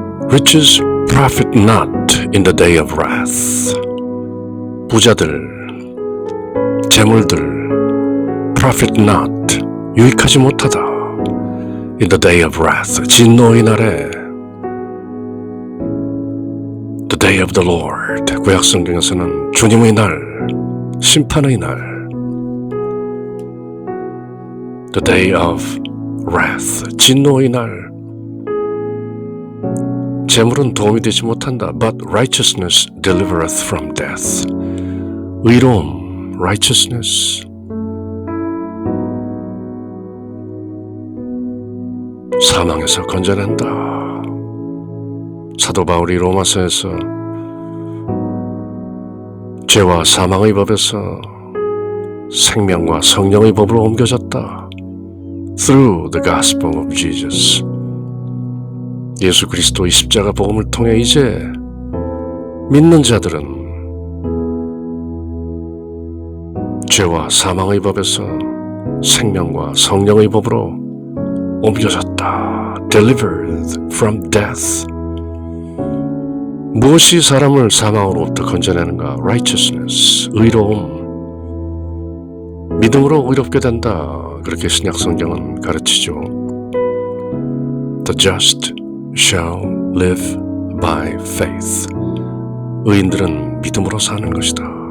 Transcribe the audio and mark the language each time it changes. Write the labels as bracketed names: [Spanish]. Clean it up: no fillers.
[English] Riches profit not in the day of wrath. [Korean] 부자들, 재물들, [English] profit not, [Korean] 유익하지 못하다. [English] In the day of wrath, [Korean] 진노의 날에. [English] The day of the Lord, [Korean] 구약 성경에서는 주님의 날, 심판의 날. [English] The day of wrath, [Korean] 진노의 날. 재물은 도움이 되지 못한다. [English] But righteousness delivereth from death. [Korean] 의로움, righteousness. 사망에서 건져낸다. 사도 바울이 로마서에서 죄와 사망의 법에서 생명과 성령의 법으로 옮겨졌다. [English] Through the gospel of Jesus. [Korean] 예수 그리스도의 십자가 복음을 통해 이제 믿는 자들은 죄와 사망의 법에서 생명과 성령의 법으로 옮겨졌다. [English] Delivered from death. [Korean] 무엇이 사람을 사망으로부터 건져내는가? Righteousness, 의로움. 믿음으로 의롭게 된다. 그렇게 신약 성경은 가르치죠. [English] The just shall live by faith. [Korean] 의인들은 믿음으로 사는 것이다.